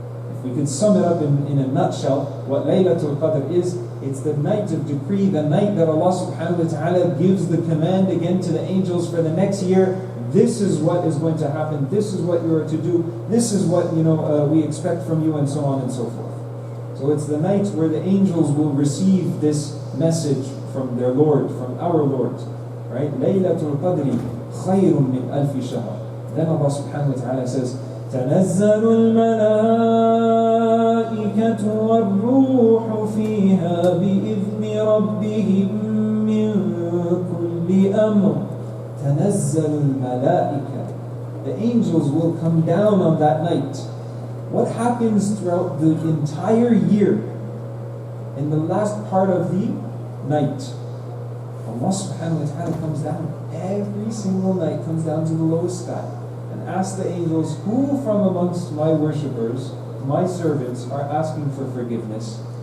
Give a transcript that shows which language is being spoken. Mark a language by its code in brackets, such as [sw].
[en] If we could sum it up in a nutshell, what Laylatul Qadr is, it's the night of decree, the night that Allah subhanahu wa ta'ala gives the command again to the angels for the next year. This is what is going to happen, this is what you are to do, this is what we expect from you, and so on and so forth. So it's the night where the angels will receive this message from their Lord, from our Lord. [ar] Right? Laylatul Qadri khayrun min alfi shahr. [en] Then [ar] Allah subhanahu wa ta'ala [en] says, [ar] تنزل الملائكة والروح فيها بإذن ربهم من كل أمر. تنزل الملائكة. [en] The angels will come down on that night. What happens throughout the entire year? In the last part of the night, Allah subhanahu wa ta'ala comes down. Every single night comes down to the lowest sky and asks the angels, who from amongst my worshippers, my servants, are asking for forgiveness?